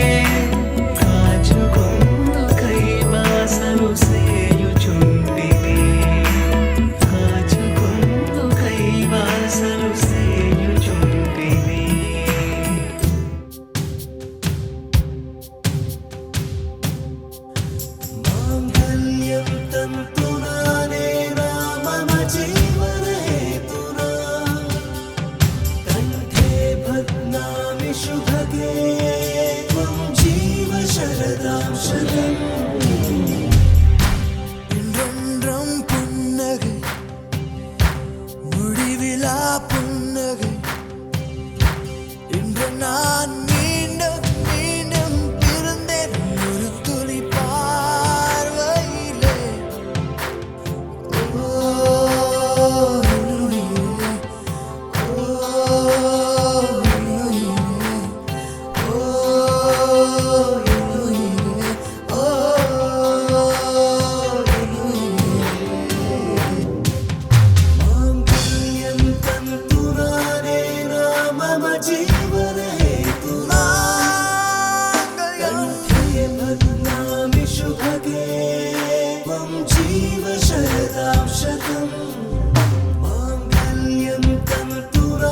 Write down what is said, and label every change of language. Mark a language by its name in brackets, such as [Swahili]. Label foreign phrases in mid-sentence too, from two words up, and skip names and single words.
[Telugu] కాచుకొందుకై బాసలు సేయుచుంటిని కాచుకొందుకై బాసలు సేయుచుంటిని [Sanskrit] మాంగళ్యం తంతునా నేనా మమ జీవన హేతునా కంఠే భగ్నామి శుభగే త్వం జీవ శరదాం శతం [Tamil] என்றென்றும் புன்னகை முடிவிலா புன்னகை இன்று நான் மீண்டும் மீண்டும் பிறந்தேன் ஒரு துளி பார்வையிலே ஓ உயிரே, ஓ உயிரே, ஓ உயிரே, ஓ [Sanskrit] మాంగళ్యం తంతునా నేనా మమ జీవన హేతునా కంఠే భగ్నామి శుభగే త్వం జీవ శరదాం శతం మాంగళ్యం తంతునా